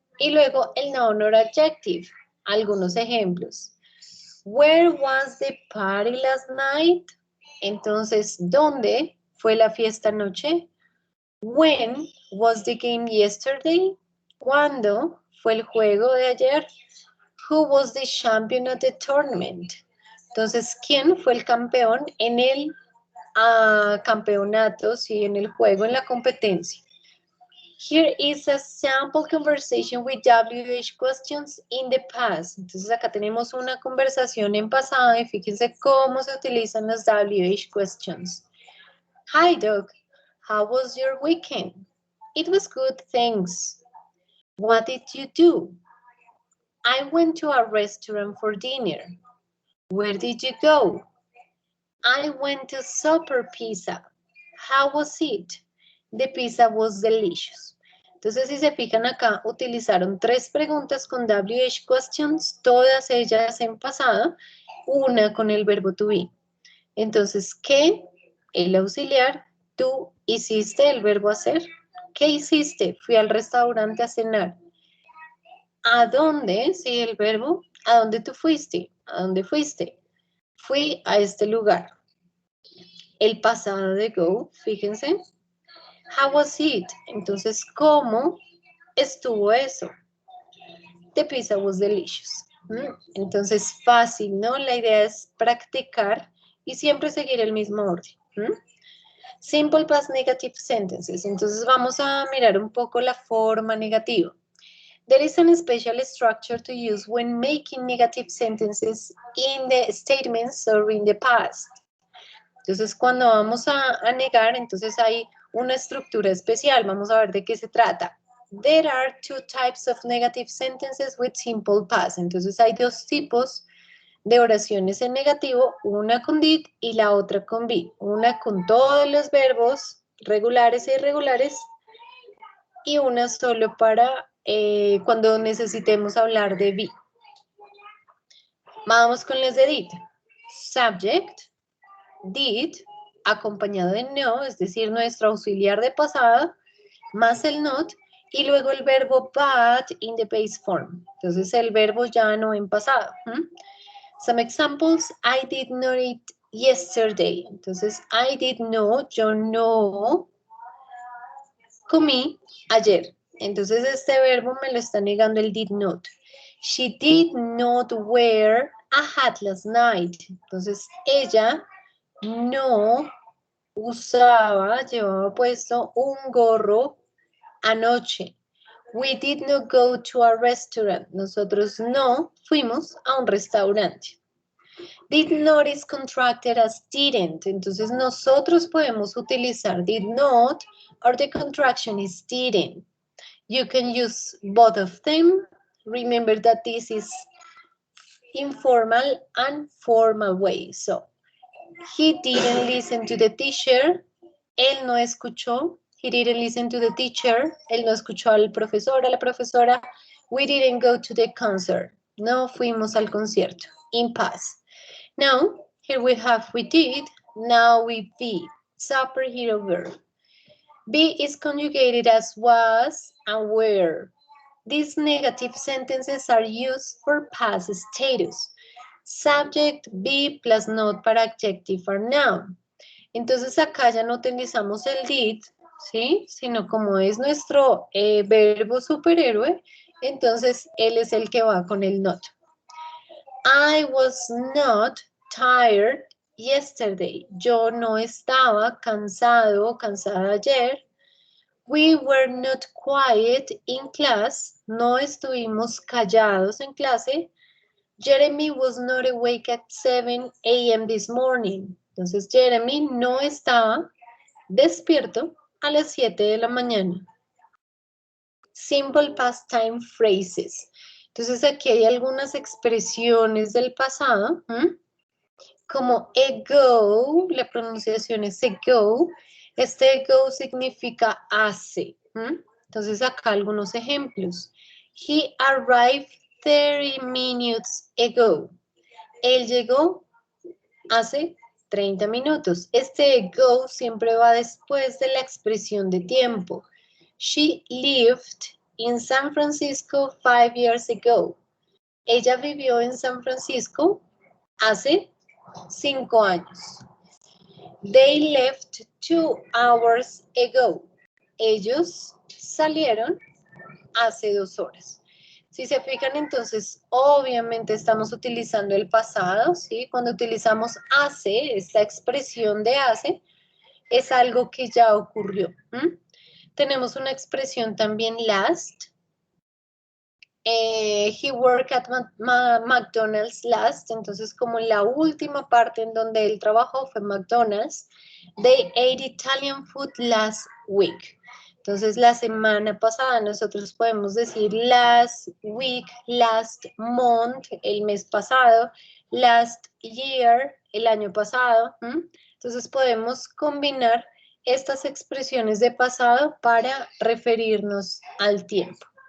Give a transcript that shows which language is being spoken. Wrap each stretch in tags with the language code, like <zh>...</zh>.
<es>Y luego el noun or adjective. Algunos ejemplos.</es> <en>Where was the party last night?</en> <es>Entonces, ¿dónde fue la fiesta anoche?</es> <en>When was the game yesterday?</en> <es>¿Cuándo fue el juego de ayer?</es> <en>Who was the champion at the tournament?</en> <es>Entonces, ¿quién fue el campeón en el campeonato, sí, en el juego, en la competencia?</es> <en>Here is a sample conversation with WH questions in the past.</en> <es>Entonces, acá tenemos una conversación en pasado y fíjense cómo se utilizan las WH questions.</es> <en>Hi, Doug. How was your weekend? It was good, thanks. What did you do? I went to a restaurant for dinner. Where did you go? I went to Super Pizza. How was it? The pizza was delicious.</en> <es>Entonces, si se fijan acá, utilizaron 3 preguntas con WH questions, todas ellas en pasado, una con el verbo to be. Entonces, ¿qué? El auxiliar, tú hiciste el verbo hacer. ¿Qué hiciste? Fui al restaurante a cenar. ¿A dónde? Sí, el verbo. ¿A dónde tú fuiste? ¿A dónde fuiste? Fui a este lugar. El pasado de go, fíjense.</es> <en>How was it?</en> <es>Entonces, ¿cómo estuvo eso?</es> <en>The pizza was delicious.</en> <es>Entonces, fácil, ¿no? La idea es practicar y siempre seguir el mismo orden.</es> <en>Simple past negative sentences.</en> <es>Entonces, vamos a mirar un poco la forma negativa.</es> <en>There is a special structure to use when making negative sentences in the statements or in the past.</en> <es>Entonces, cuando vamos a negar, entonces hay una estructura especial. Vamos a ver de qué se trata.</es> <en>There are 2 types of negative sentences with simple past.</en> <es>Entonces, hay 2 tipos de oraciones en negativo, una con did y la otra con be. Una con todos los verbos regulares e irregulares y una solo para cuando necesitemos hablar de be. Vamos con las de did. Subject, did, acompañado de no, es decir, nuestro auxiliar de pasado, más el not, y luego el verbo</es> <en>but in the base form.</en> <es>Entonces el verbo ya no en pasado.</es> <en>Some examples, I did not eat yesterday.</en> <es>Entonces,</es> <en>I did not,</en> <es>yo no comí ayer. Entonces este verbo me lo está negando el did not.</es> <en>She did not wear a hat last night.</en> <es>Entonces ella no llevaba puesto un gorro anoche.</es> <en>We did not go to a restaurant.</en> <es>Nosotros no fuimos a un restaurante.</es> <en>Did not is contracted as didn't.</en> <es>Entonces nosotros podemos utilizar</es> <en>did not or the contraction is didn't. You can use both of them remember that this is informal and formal way. So, he didn't listen to the teacher.</en> <es>Él no escuchó.</es> <en>He didn't listen to the teacher.</en> <es>Él no escuchó al profesor, a la profesora.</es> <en>We didn't go to the concert.</en> <es>No fuimos al concierto.</es> <en>In past. Now, here we have we did. Now we be. Superhero verb. Be is conjugated as was and were. These negative sentences are used for past status. Subject, be plus not para adjective or noun.</en> <es>Entonces acá ya no utilizamos el did, ¿sí? Sino como es nuestro verbo superhéroe, entonces él es el que va con el not.</es> <en>I was not tired yesterday.</en> <es>Yo no estaba cansado o cansada ayer.</es> <en>We were not quiet in class.</en> <es>No estuvimos callados en clase.</es> <en>Jeremy was not awake at 7 a.m. this morning.</en> <es>Entonces, Jeremy no estaba despierto a las 7 de la mañana.</es> <en>Simple past time phrases.</en> <es>Entonces, aquí hay algunas expresiones del pasado, como ago, la pronunciación es ago. Este ago significa hace. Entonces, acá algunos ejemplos.</es> <en>He arrived 30 minutes ago.</en> <es>Él llegó hace 30 minutos. Este ago siempre va después de la expresión de tiempo.</es> <en>She lived in San Francisco 5 years ago.</en> <es>Ella vivió en San Francisco hace 5 años.</es> <en>They left 2 hours ago.</en> <es>Ellos salieron hace 2 horas. Si se fijan, entonces, obviamente estamos utilizando el pasado, ¿sí? Cuando utilizamos hace, esta expresión de hace, es algo que ya ocurrió. Tenemos una expresión también last.</es> <en>He worked at McDonald's last,</en> <es>entonces como la última parte en donde él trabajó fue McDonald's.</es> <en>They ate Italian food last week.</en> <es>Entonces, la semana pasada nosotros podemos decir last week, last month, el mes pasado, last year, el año pasado. Entonces, podemos combinar estas expresiones de pasado para referirnos al tiempo.</es>